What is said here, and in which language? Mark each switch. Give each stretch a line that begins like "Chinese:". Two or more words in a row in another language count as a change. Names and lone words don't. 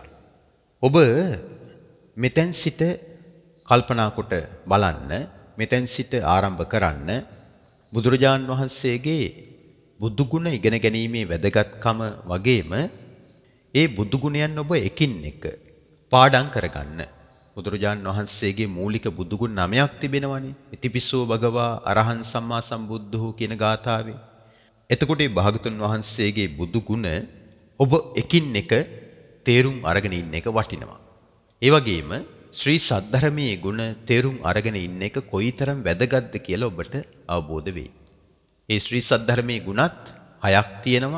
Sinhala: ඔබ මෙතෙන් සිට කල්පනා කොට බලන්න, මෙතෙන් සිට ආරම්භ කරන්න බුදුරජාන් වහන්සේගේ බුදු ගුණ ඉගෙන ගැනීමේ වැදගත්කම වගේම ඒ බුදු ගුණයන් ඔබ එකින් එක පාඩම් කරගන්න. බුදුරජාන් වහන්සේගේ මූලික බුදු ගුණ 9ක් තිබෙනවනේ.
Pali: ඉතිපිසෝ භගවා අරහං සම්මා සම්බුද්ධෝ
Sinhala: කියන ගාථාවේ. එතකොට මේ භාගතුන් වහන්සේගේ බුදු ගුණ ඔබ එකින් එක තේරුම් අරගෙන ඉන්න එක වටිනවා. ඒ වගේම ශ්‍රී සද්ධර්මයේ ගුණ තේරුම් අරගෙන ඉන්න එක කොයිතරම් වැදගත්ද කියලා ඔබට අවබෝධ වෙයි. ඒ ශ්‍රී සද්ධර්මයේ ගුණත් 6ක් තියෙනවා.